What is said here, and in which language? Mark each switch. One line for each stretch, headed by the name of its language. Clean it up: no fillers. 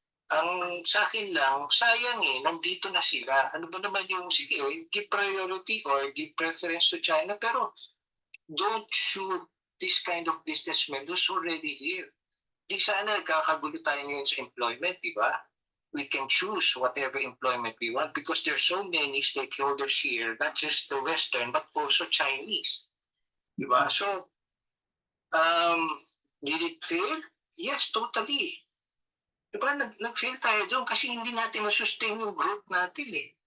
Filipino: Ang sa akin lang, sayang nandito na sila. Ano ba naman yung, sige,
English: give priority or give preference to China, pero don't shoot this kind of businessmen who's already here.
Filipino: Di sana nagkakagulo tayo ngayon sa employment, di ba?
English: We can choose whatever employment we want because there's so many stakeholders here, not just the Western, but also Chinese.
Filipino: Diba?
English: So, did it fail? Yes, totally. Diba?
Filipino: Nag-fail tayo doon kasi hindi natin na-sustain yung growth natin eh.